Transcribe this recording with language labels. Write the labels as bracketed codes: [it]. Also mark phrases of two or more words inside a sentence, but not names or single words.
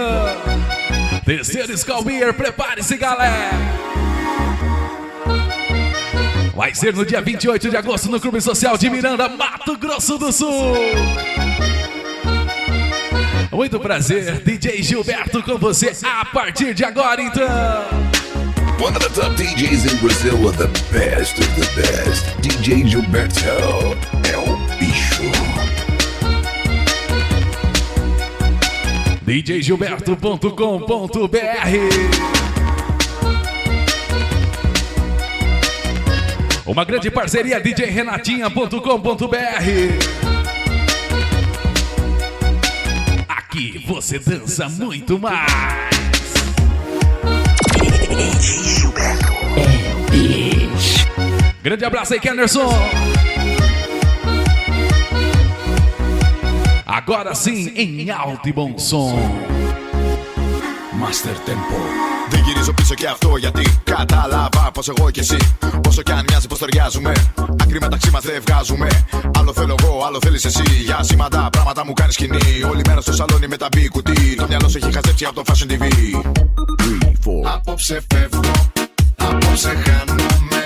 [pt] Terceiro Skol Beer, prepare-se, galera. Vai ser no dia 28 de agosto no Clube Social de Miranda, Mato Grosso do Sul. Muito prazer, DJ Gilberto com você a partir de agora, então. [en] One of the top DJs in Brazil with the best of the best. [pt] DJ Gilberto El Bicho. djgilberto.com.br. Uma grande parceria, djrenatinha.com.br. Aqui você dança muito mais. DJ Gilberto El Bicho. Grande abraço aí, Kennerson. Agora sim, em alto e bom som. Master Tempo. [el] Δεν γυρίζω πίσω και αυτό γιατί κατάλαβα πως εγώ και εσύ, όσο κι αν μοιάζει πως ταιριάζουμε, άκρη μεταξύ μας δεν βγάζουμε. Άλλο θέλω εγώ, άλλο θέλεις εσύ. Για σήματα πράγματα μου κάνεις σκηνή. Όλη μέρα στο σαλόνι με τα μπι κουτί. Το μυαλό σου έχει χαζέψει από το Fashion TV. 3, 4. Απόψε φεύγω, απόψε χάνομαι.